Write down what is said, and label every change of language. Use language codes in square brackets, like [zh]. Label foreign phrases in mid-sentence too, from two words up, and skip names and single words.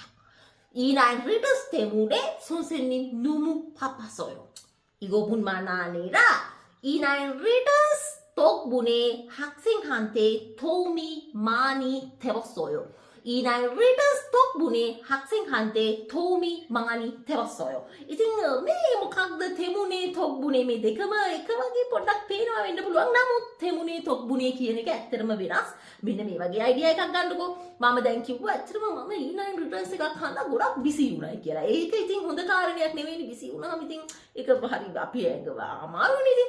[ko] E9 리턴스 때문에 선생님 너무 바빴어요. 이거뿐만 아니라 E9 리턴스 덕분에 학생한테 도움이 많이 되었어요. E9 리턴스 덕분에 학생한테 도움이 많이 되었어요. [si] ඉතින් මේ මොකක්ද තෙමුනේ තොග්බුනේ මේ දෙකම එක වගේ පොඩ්ඩක් පේනවා වෙන්න පුළුවන්. නමුත් තෙමුනේ තොග්බුනේ කියන එක ඇත්තටම වෙනස්. මෙන්න මේ වගේ අයිඩියා එකක් ගන්නකො. මම දැන් කිව්වා ඇත්තටම මම E9 රිටර්න්ස් එකක් හදලා ගොඩක් බිසි වුණායි කියලා. ඒක ඉතින් හොඳ කාරණයක් නෙවෙයි බිසි වුණාම ඉතින් ඒක හරි අපි ඇඟව අමාරුනේ ඉතින්.